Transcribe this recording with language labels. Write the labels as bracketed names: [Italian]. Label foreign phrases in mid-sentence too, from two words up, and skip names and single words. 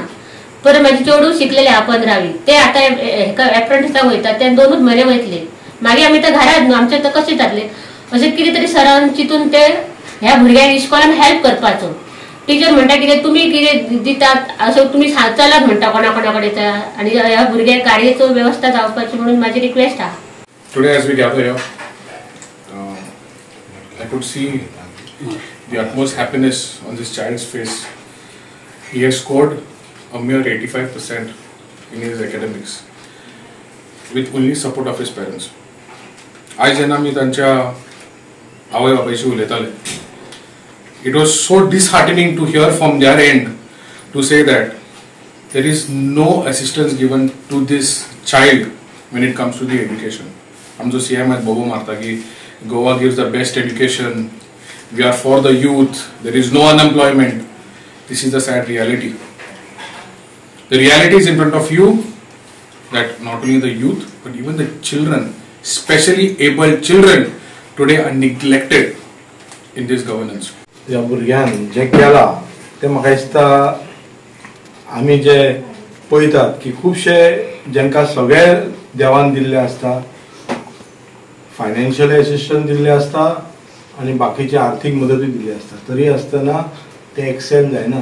[Konkani] परत म्हाजे चेडूं शिकलेले आहा 15वी, ते आतां एप्रेंटिसाक वयता, ते 2 म्हयने वयतले, मागीर आमी आतां घरात न्हू, आमचे आतां कशें जातले। अशें कितें तरी सरान चिंतून ते ह्या भुरग्यांक इस्कॉलान हेल्प करपाचो। टीचर म्हणटा कितें तुमी कितें दितात असो तुमी चलात म्हणटा कोणा कडेन, आनी ह्या भुरग्यांक गाडयेचो वेवस्था जावपाची म्हणून म्हाजी रिक्वेस्ट आहा। [English] Today, as we gather here, I could see the utmost happiness on this child's face. He has scored a mere 85% in his academics, with only support of his parents. [Konkani] आज जेन्ना मी तांच्या आवय बापायशी उलयताले, [English] it was so disheartening to hear from their end to say that there is no assistance given to this child when it comes to the education. [Konkani] आमचो CM आज बोबो मारता की [English] Goa gives the best education, we are for the youth, there is no unemployment. This is the sad reality. The reality is in front of you that not only the youth but even the children, especially able children, today are neglected in this governance. [Konkani] ह्या भुरग्यान जे केला ते म्हाका दिसता आमी जे पळयतात की खुबशे जेंकां सगळे देवान दिल्ले आसता, [English] financial assistance [Konkani] दिल्ले आसता आनी बाकीची आर्थीक मदतूय दिल्ली आसता, तरी आसतना ते एक्सेल जायना।